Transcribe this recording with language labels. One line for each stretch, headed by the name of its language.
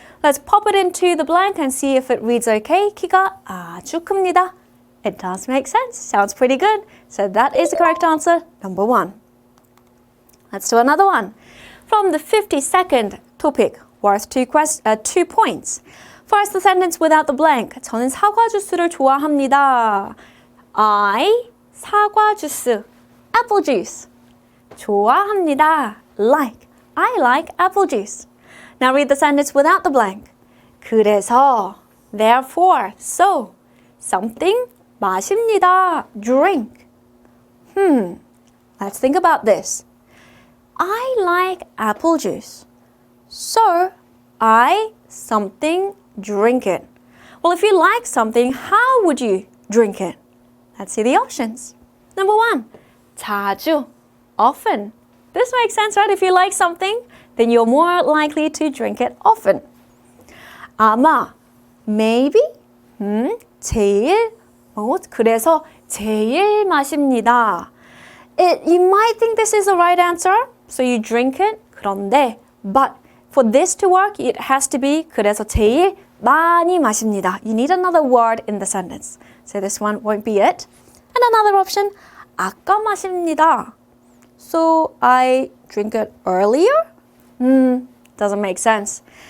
English: Let's pop it into the blank and see if it reads okay.
Korean: 키가 아주 큽니다.
English: It does make sense. Sounds pretty good. So that is the correct answer, number 1. Let's do another one. From the 52nd topic, worth 2 points. First, the sentence without the blank.
Korean: 저는 사과 주스를 좋아합니다.
English: I, 사과 주스, apple juice. 좋아합니다. Like. I like apple juice. Now read the sentence without the blank. 그래서, therefore, so, something, 마십니다. Drink. Let's think about this. I like apple juice. So, I, something, drink it. Well, if you like something, how would you drink it? Let's see the options. Number 1, 자주, often. This makes sense, right? If you like something, then you're more likely to drink it often.
Korean: 아마, maybe, 제일, 그래서 제일 마십니다.
English: You might think this is the right answer, so you drink it, 그런데, but for this to work, it has to be
Korean: 그래서 제일 많이 마십니다.
English: You need another word in the sentence. So this one won't be it. And another option,
Korean: 아까 마십니다.
English: So I drink it earlier? Doesn't make sense.